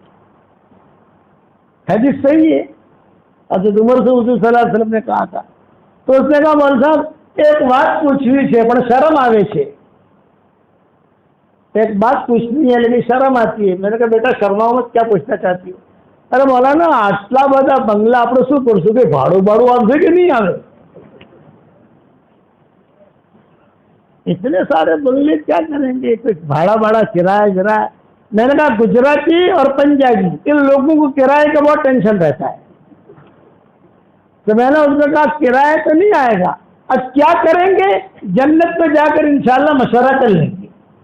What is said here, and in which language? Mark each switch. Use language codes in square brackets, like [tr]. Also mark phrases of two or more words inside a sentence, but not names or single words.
[ur] حدیث صحیح ہے. حضرت عمر سے حضور صلی اللہ علیہ وسلم نے کہا تھا. تو اس نے کہا مول صاحب ایک بات پوچھنی ہے پر شرم آوے છે. ایک بات پوچھنی ہے لیکن شرم آتی ہے. میں نے کہا بیٹا شرماؤ مت، کیا پوچھنا چاہتی ہو؟ ارے مولانا [gu] આટલા બધા બંગલા આપણે શું કરશું કે ભાડું આવશે કે નહીં આવે? [ur] اتنے سارے بنگلے کیا کریں گے، کچھ بھاڑا کرایہ. میں نے کہا گجراتی اور پنجابی ان لوگوں کو کرائے کا بہت ٹینشن رہتا ہے. تو میں نے اس کو کہا کرایہ تو نہیں آئے گا، اب کیا کریں گے، جنت میں جا کر انشاءاللہ مشورہ کر لیں گے.